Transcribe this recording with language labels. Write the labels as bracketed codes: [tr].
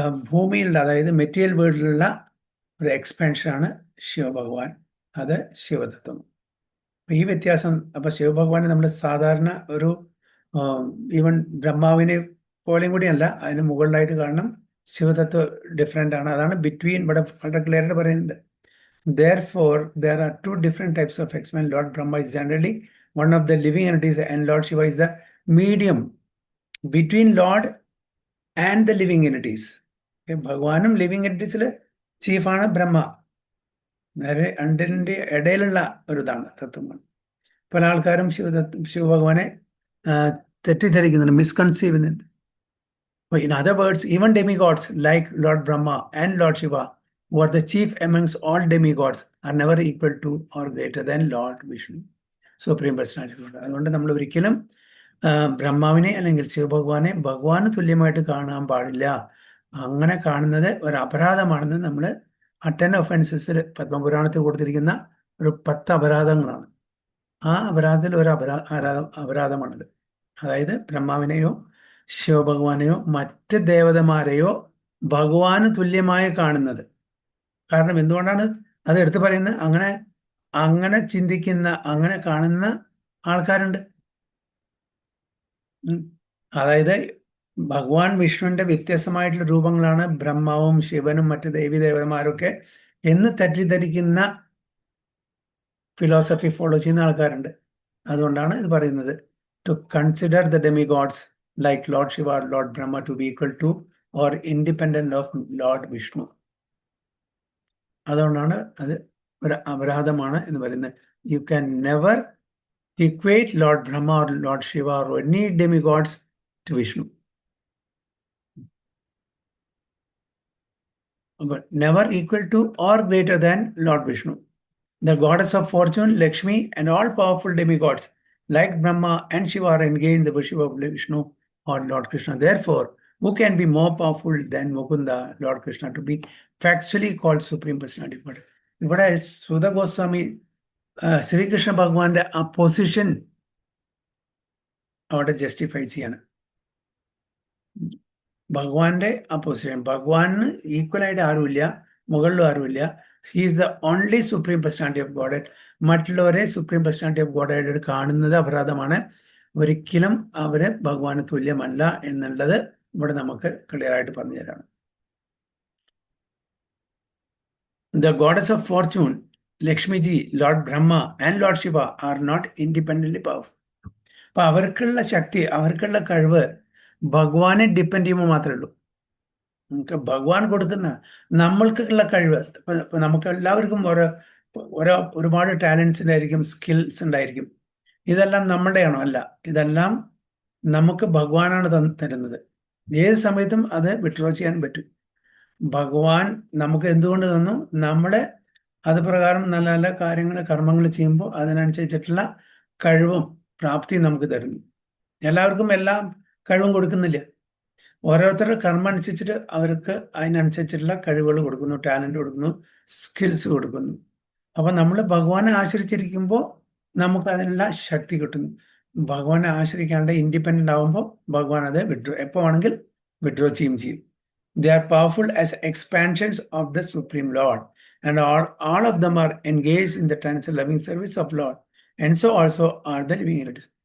[ml] ഭൂമിയിലുള്ള, അതായത് മെറ്റീരിയൽ വേൾഡിലുള്ള ഒരു എക്സ്പാൻഷനാണ് ശിവഭഗവാൻ. അത് ശിവതത്വം. അപ്പൊ ഈ വ്യത്യാസം, അപ്പൊ ശിവഭഗവാനെ നമ്മൾ സാധാരണ ഒരു ഈവൻ ബ്രഹ്മാവിനെ പോലെയും കൂടിയല്ല, അതിന് മുകളിലായിട്ട് കാണണം. ശിവതത്വം ഡിഫറെന്റ് ആണ്. അതാണ് ബിറ്റ്വീൻ, ഇവിടെ വളരെ ക്ലിയർ ആയിട്ട് പറയുന്നുണ്ട്. [en] Therefore, there are two different types of expansion. Lord Brahma is generally one of the living entities, and Lord Shiva is the medium between Lord and the living entities. [ml] ഭഗവാനും living എൻറ്റിറ്റീസിൽ ചീഫാണ് ബ്രഹ്മ. രണ്ടിൻ്റെ ഇടയിലുള്ള ഒരു ഇതാണ് തത്വമാണ്. പല ആൾക്കാരും ശിവഭഗവാനെ തെറ്റിദ്ധരിക്കുന്നുണ്ട്, മിസ്കൺസീവ് ചെയ്യുന്നുണ്ട്. [en] In other words, even demigods like Lord Brahma and Lord Shiva, who are the chief amongst all demigods, are never equal to or greater than Lord Vishnu, Supreme Personality of God. [ml] അതുകൊണ്ട് നമ്മൾ ഒരിക്കലും ബ്രഹ്മാവിനെ അല്ലെങ്കിൽ ശിവഭഗവാനെ ഭഗവാന് തുല്യമായിട്ട് കാണാൻ പാടില്ല. അങ്ങനെ കാണുന്നത് ഒരു അപരാധമാണെന്ന് നമ്മൾ 10 ഒഫൻസസിൽ പത്മപുരാണത്തിൽ കൊടുത്തിരിക്കുന്ന ഒരു 10 അപരാധങ്ങളാണ്. ആ അപരാധത്തിൽ ഒരു അപരാധമാണത്. അതായത് ബ്രഹ്മാവിനെയോ ശിവഭഗവാനെയോ മറ്റ് ദേവതമാരെയോ ഭഗവാന് തുല്യമായി കാണുന്നത്. കാരണം എന്തുകൊണ്ടാണ് അത് എടുത്തു പറയുന്നത്? അങ്ങനെ ചിന്തിക്കുന്ന, അങ്ങനെ കാണുന്ന ആൾക്കാരുണ്ട്. അതായത് ഭഗവാൻ വിഷ്ണുവിന്റെ വ്യത്യസ്തമായിട്ടുള്ള രൂപങ്ങളാണ് ബ്രഹ്മാവും ശിവനും മറ്റ് ദേവി ദേവതമാരൊക്കെ എന്ന് തെറ്റിദ്ധരിക്കുന്ന ഫിലോസഫി ഫോളോ ചെയ്യുന്ന ആൾക്കാരുണ്ട്. അതുകൊണ്ടാണ് ഇത് പറയുന്നത്, [en] To consider the demigods like Lord Shiva or Lord Brahma to be equal to or independent of Lord Vishnu. [ml] അതുകൊണ്ടാണ് അത് ഒരു അപരാധമാണ് എന്ന് പറയുന്നത്. [en] You can never equate Lord Brahma or Lord Shiva or any demigods to Vishnu. But never equal to or greater than Lord Vishnu. The goddess of fortune, Lakshmi, and all powerful demigods like Brahma and Shiva are engaged in the worship of Vishnu or Lord Krishna. Therefore, who can be more powerful than Mukunda, Lord Krishna, to be factually called Supreme Personality of God? [ml] ഇവിടെ സുധ ഗോസ്വാമി ശ്രീകൃഷ്ണ ഭഗവാന്റെ ആ position അവിടെ justify ചെയ്യാണ്. ഭഗവാന്റെ ആ position, ഭഗവാന് ഈക്വലായിട്ട് ആരുമില്ല, മുകളിലും ആരുമില്ല. [en] He is the only supreme personality of God. [ml] മറ്റുള്ളവരെ സുപ്രീം പേഴ്സണാലിറ്റി ഓഫ് ഗോഡ് ആയിട്ട് കാണുന്നത് അപരാധമാണ്. ഒരിക്കലും അവര് ഭഗവാന് തുല്യമല്ല എന്നുള്ളത് ഇവിടെ നമുക്ക് ക്ലിയർ ആയിട്ട് പറഞ്ഞു തരാണ്. [en] The goddess of fortune, Lakshmi ji, Lord Brahma and Lord Shiva are not independently powerful. [ml] അപ്പൊ അവർക്കുള്ള ശക്തി, അവർക്കുള്ള കഴിവ് ഭഗവാനെ ഡിപ്പെൻഡ് ചെയ്യുമ്പോൾ മാത്രമേ ഉള്ളൂ. നമുക്ക് ഭഗവാൻ കൊടുക്കുന്ന നമ്മൾക്കുള്ള കഴിവ്, ഇപ്പൊ നമുക്ക് എല്ലാവർക്കും ഒരുപാട് ടാലൻസ് ഉണ്ടായിരിക്കും, സ്കിൽസ് ഉണ്ടായിരിക്കും. ഇതെല്ലാം നമ്മളുടെയാണോ? അല്ല. ഇതെല്ലാം നമുക്ക് ഭഗവാനാണ് തരുന്നത്. ഏത് സമയത്തും അത് വിഡ്രോ ചെയ്യാൻ പറ്റും. ഭഗവാൻ നമുക്ക് എന്തുകൊണ്ട് തന്നു? നമ്മളെ അത് പ്രകാരം നല്ല നല്ല കാര്യങ്ങൾ, കർമ്മങ്ങൾ ചെയ്യുമ്പോൾ അതിനനുസരിച്ചിട്ടുള്ള കഴിവും പ്രാപ്തിയും നമുക്ക് തരുന്നു. എല്ലാവർക്കും എല്ലാം കഴിവും കൊടുക്കുന്നില്ല. ഓരോരുത്തരുടെ കർമ്മം അനുസരിച്ചിട്ട് അവർക്ക് അതിനനുസരിച്ചിട്ടുള്ള കഴിവുകൾ കൊടുക്കുന്നു, ടാലന്റ് കൊടുക്കുന്നു, സ്കിൽസ് കൊടുക്കുന്നു. അപ്പൊ നമ്മൾ ഭഗവാനെ ആശ്രയിച്ചിരിക്കുമ്പോൾ നമുക്ക് അതിനുള്ള ശക്തി കിട്ടുന്നു. ഭഗവാനെ ആശ്രയിക്കാണ്ട് ഇൻഡിപെൻഡന്റ് ആവുമ്പോൾ ഭഗവാൻ അത് എപ്പോ വേണമെങ്കിൽ വിഡ്രോ ചെയ്യും. [en] They are powerful as expansions of the Supreme Lord, and all of them are engaged in the transcendental loving service of Lord, and so also are the living entities.